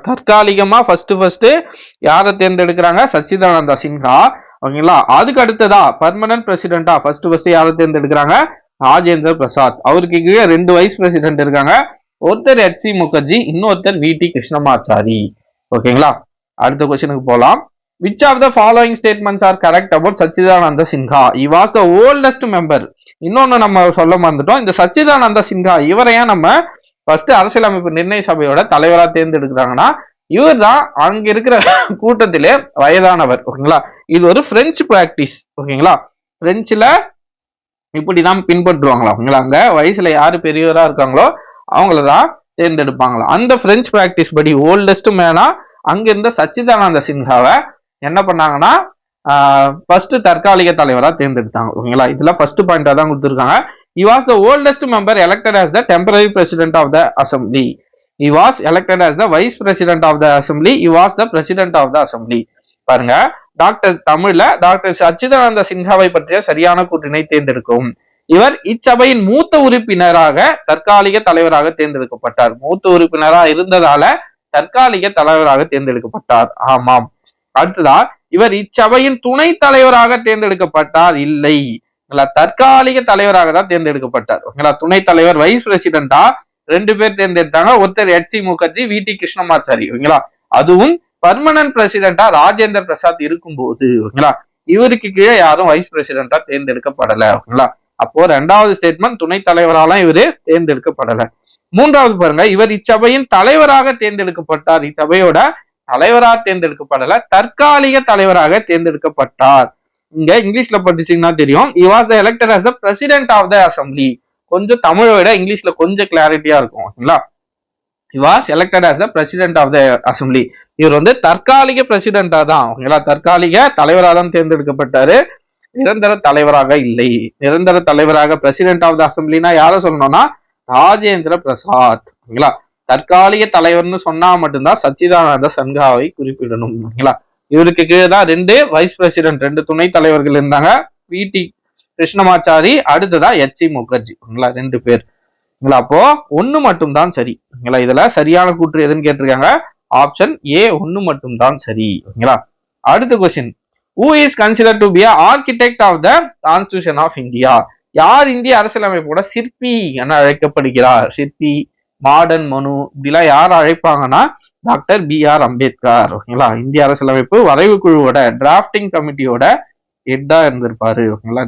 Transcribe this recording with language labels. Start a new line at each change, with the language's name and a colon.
Tamil: தற்காலிகமா ஃபர்ஸ்ட் யாரை தேர்ந்தெடுக்கிறாங்க? சச்சிதானந்த சின்ஹா. ஓகேங்களா. அதுக்கு அடுத்ததா பர்மனன்ட் பிரசிடென்டா ஃபர்ஸ்ட் யாரை தேர்ந்தெடுக்கிறாங்க? ராஜேந்திர பிரசாத். அவருக்கு கீழே 2 வைஸ் பிரசிடென்ட் இருக்காங்க. ஒருத்தர் HC முகர்ஜி, இன்னொருத்தர் VT கிருஷ்ணமாச்சாரி. ஓகேங்களா. அடுத்த கொஸ்டினுக்கு போலாம்.
English: Which of the following statements are correct about Sachidananda Sinha? He was the oldest member.
Tamil: இன்னொன்னு நம்ம சொல்ல மறந்துட்டோம். இந்த சச்சிதானந்த சின்ஹா இவரை ஏன் நம்ம ஃபர்ஸ்ட் அரசியலமைப்பு நிர்ணய சபையோட தலைவரா தேர்ந்தெடுக்கிறாங்கன்னா, இவர் தான் அங்க இருக்கிற கூட்டத்திலே வயதானவர். ஓகேங்களா. இது ஒரு பிரெஞ்சு பிராக்டிஸ். ஓகேங்களா. பிரெஞ்சுல இப்படிதான் பின்பற்றுவாங்களா. ஓகேங்களா. அங்க வயசுல யாரு பெரியவரா இருக்காங்களோ அவங்களதான் தேர்ந்தெடுப்பாங்களா. அந்த பிரெஞ்சு பிராக்டிஸ் படி ஓல்டஸ்ட் மேனா அங்க இருந்த சச்சிதானந்த சின்ஹாவை என்ன பண்ணாங்கன்னா ஃபர்ஸ்ட் தற்காலிக தலைவரா தேர்ந்தெடுத்தாங்க. ஓகேங்களா. இதுல ஃபர்ஸ்ட் பாயிண்டா தான் கொடுத்திருக்காங்க.
English: He was the oldest member elected as the temporary president of the assembly. He was elected as the vice president of the assembly. He was the president of the assembly.
Tamil: பாருங்க, doctor தமிழ்ல doctor சச்சிதானந்த சின்ஹாவை பற்றிய சரியான கூற்றினை தேர்ந்தெடுக்கவும். இவர் இச்சபையின் மூத்த உறுப்பினராக தற்காலிக தலைவராக தேர்ந்தெடுக்கப்பட்டார். மூத்த உறுப்பினராக இருந்ததால தற்காலிக தலைவராக தேர்ந்தெடுக்கப்பட்டார். ஆமாம். அடுத்ததா, இவர் இச்சபையின் துணை தலைவராக தேர்ந்தெடுக்கப்பட்டார். இல்லை, தற்காலிக தலைவராக தான் தேர்ந்தெடுக்கப்பட்டார். ஓகேங்களா. துணை தலைவர் வைஸ் பிரசிடென்டா 2 பேர் தேர்ந்தெடுத்தாங்க. ஒருத்தர் HC முகர்ஜி, VT கிருஷ்ணமாச்சாரி. ஓகேங்களா. அதுவும் பர்மனன்ட் பிரசிடென்டா ராஜேந்திர பிரசாத் இருக்கும்போது. ஓகேங்களா. இவருக்கு கீழே யாரும் வைஸ் பிரசிடென்டா தேர்ந்தெடுக்கப்படல. ஓகேங்களா. அப்போ 2வது ஸ்டேட்மெண்ட் துணை தலைவராலாம் இவரு தேர்ந்தெடுக்கப்படல. 3வது பாருங்க, இவர் இச்சபையின் தலைவராக தேர்ந்தெடுக்கப்பட்டார். இச்சபையோட தலைவராக தேர்ந்தெடுக்கப்படல, தற்காலிக தலைவராக தேர்ந்தெடுக்கப்பட்டார். இங்க இங்கிலீஷ்ல படிச்சீங்கன்னா தெரியும்.
English: He was elected as the president of the assembly.
Tamil: கொஞ்சம் தமிழை விட இங்கிலீஷ்ல கொஞ்சம் கிளாரிட்டியா இருக்கும். ஓகேங்களா.
English: He was elected as the president of the assembly.
Tamil: இவர் வந்து தற்காலிக பிரசிடென்டா தான். ஓகேங்களா. தற்காலிக தலைவராக தான் தேர்ந்தெடுக்கப்பட்டாரு. நிரந்தர தலைவராக இல்லை. நிரந்தர தலைவராக பிரசிடென்ட் ஆஃப் த அசம்பிளினா யார சொல்லணும்னா ராஜேந்திர பிரசாத். ஓகேங்களா. தற்காலிக தலைவர்னு சொன்னா மட்டும்தான் சச்சிதானந்த சின்ஹாவை குறிப்பிடணும். ஓகேங்களா. இவருக்கு கீழேதான் 2 வைஸ் பிரசிடென்ட், 2 துணை தலைவர்கள் இருந்தாங்க. VT கிருஷ்ணமாச்சாரி, அடுத்ததா HC முகர்ஜி. ஓகேங்களா. 2 பேர். அப்போ 1 மட்டும் தான் சரி. ஓகேங்களா. இதுல சரியான கூற்று எதுன்னு கேட்டிருக்காங்க. ஆப்ஷன் A 1 மட்டும் தான் சரி. ஓகேங்களா. அடுத்த question,
English: who is considered to be an architect of the Constitution of India?
Tamil: யார் இந்திய அரசியலமைப்போட சிற்பி என அழைக்கப்படுகிறார்? சிற்பி, மாடர்ன் மனு, இப்படிலாம் யார் அழைப்பாங்கன்னா டாக்டர் BR அம்பேத்கர். ஓகேங்களா. இந்திய அரசியலமைப்பு வரைவு குழுவோட டிராப்டிங் கமிட்டியோட ஹெட்டா இருந்திருப்பாரு. ஓகேங்களா.